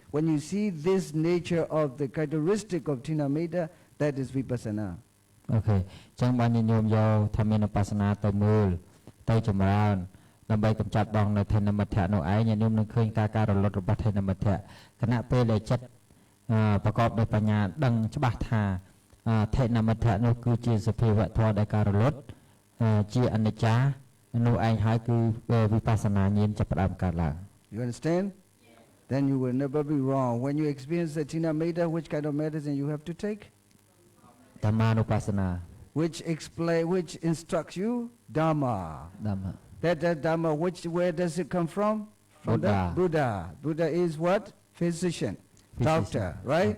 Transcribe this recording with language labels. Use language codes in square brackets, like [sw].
[en] When you see this nature of the characteristic of Tinameda, that is vipassana. Okay. [km] ចឹងបានញញោមយកធម្មានុបស្សនាទៅមើលទៅចម្រើនដើម្បីកម្ចាត់បងនៅថេនមិទ្ធៈនោះឯងញញោមនឹងឃើញការរលត់របស់ថេនមិទ្ធៈគណៈពេលដែលចិត្តប្រកបដោយបញ្ញាដឹងច្បាស់ថាថេនមិទ្ធៈនោះគឺជាសភាវៈធម៌ដែលការរលត់ជាអនិច្ចានោះឯងហើយគឺវិបស្សនាញាណចាប់ផ្ដើមកើតឡើង [en] You understand? Then you will never be wrong. When you experience the Tinameda, which kind of medicine you have to take? Dhammanupassana. Which instructs you? Dhamma. That Dhamma, where does it come from? From Buddha. the Buddha. Buddha is what? physician, doctor, right?